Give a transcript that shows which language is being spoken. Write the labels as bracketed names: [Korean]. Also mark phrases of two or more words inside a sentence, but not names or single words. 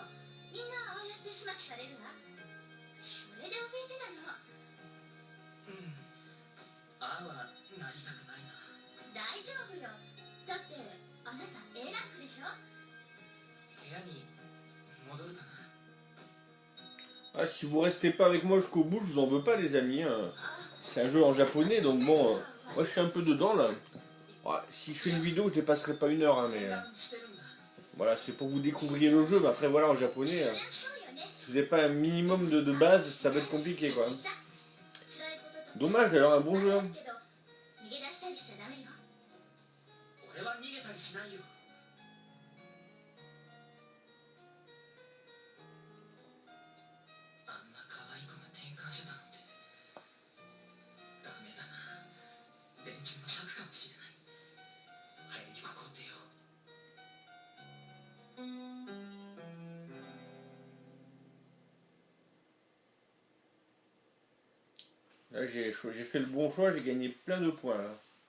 [Japanese] みんなああやって始末されるわ。それで怯えてたの。ああはなりたくないな。大丈夫よ。だってあなた A ランクでしょ。部屋に戻るかな。 [French] Ah, si vous restez pas avec moi jusqu'au bout, je vous en veux pas, les amis. Hein. C'est un jeu en japonais, donc bon, moi je suis un peu dedans là. Ouais, si je fais une vidéo, je dépasserai pas 1 heure, hein, mais [Japanese] してるんだ。 [French] voilà, c'est pour que vous découvriez le jeu. Mais après, voilà, en japonais, [Japanese] そりゃそうよね。 [French] si vous n'avez pas un minimum de base, ça va être compliqué, quoi. [Japanese] 辛いこととか [French] Dommage d'ailleurs, un bon jeu. [Japanese] あ [French] Hein. [Japanese] るけど逃げ出したりしちゃダメよ。俺は逃げたりしないよ。あんな可愛い子が転換者だなんて。ダメだな。連中の策かもしれない。早にここを出よう。 [French] Là, j'ai fait le bon choix, j'ai gagné plein de points là.